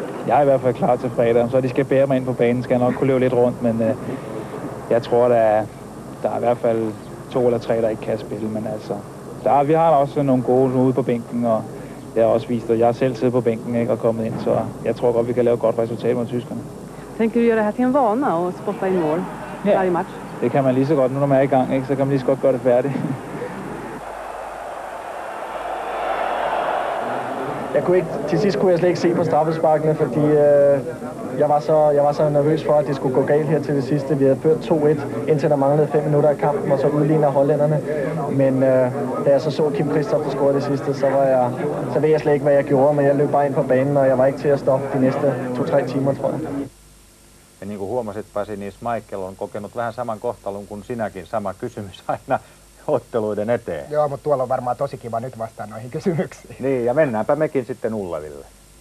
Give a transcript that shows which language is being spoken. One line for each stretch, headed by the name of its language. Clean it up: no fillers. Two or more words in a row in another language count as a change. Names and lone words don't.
Danish: Jeg er i hvert fald klar til fredag, så de skal bære mig ind på banen, skal jeg nok kunne løbe lidt rundt, men jeg tror, der er i hvert fald 2 eller 3, der ikke kan spille, men altså, vi har også nogle gode ude på bænken, og jeg har også vist, at jeg selv siddet på bænken, ikke, og kommet ind, så jeg tror godt, vi kan lave et godt resultat mod tyskerne.
Swedish: Tänker du göra det här till en vana och spotta in mål varje match?
Danish: Det kan man lige så godt, nu når man er i gang, ikke, så kan man lige så godt gøre det færdigt. til sidst kunne jeg slet ikke se på straffesparkene, fordi jeg var så nervøs for, at det skulle gå galt her til det sidste. Vi havde ført 2-1, indtil der manglede 5 minutter af kampen, og så udligner hollænderne. Men da jeg så Kim Christoph score det sidste, så ved jeg slet ikke, hvad jeg gjorde, men jeg løb bare ind på banen, og jeg var ikke til at stoppe de næste 2-3 timer, tror jeg.
Finnish: Ja niin kuin huomasit, Pasi, niin Schmeichel on kokenut vähän saman kohtalon kuin sinäkin, sama kysymys aina otteluiden eteen. Joo, mutta tuolla on varmaan tosi kiva nyt vastaan noihin kysymyksiin. Niin, ja mennäänpä mekin sitten Ulleville.